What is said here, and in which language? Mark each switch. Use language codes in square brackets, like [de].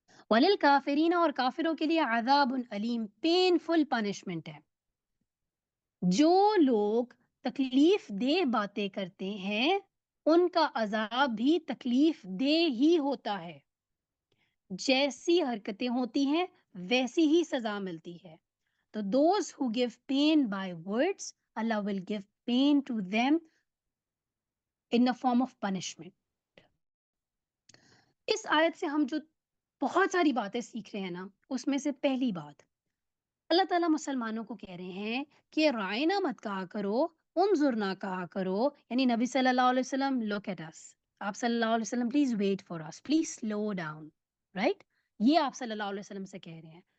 [ar] وَلِلْكَافِرِينَ [ur] اور کافروں کے لیے عذاب علیم، [en] painful punishment [ur] ہے. جو لوگ تکلیف دہ باتیں کرتے ہیں ان کا عذاب بھی تکلیف دہ ہی ہوتا ہے. جیسی حرکتیں ہوتی ہیں ویسی ہی سزا ملتی ہے. [en] تو those who give pain by words, Allah will give pain to them in the form of punishment. [ur] اس آیت سے ہم جو بہت ساری باتیں سیکھ رہے ہیں نا، اس میں سے پہلی بات اللہ تعالیٰ مسلمانوں کو کہہ رہے ہیں کہ رائنا مت کہا کرو، انظر نہ کہا کرو. یعنی نبی صلی اللہ علیہ وسلم [en] look at us، [ur] آپ صلی اللہ علیہ وسلم [en] please wait for us، please slow down, [ur] right? یہ آپ صلی اللہ علیہ وسلم سے کہہ رہے ہیں.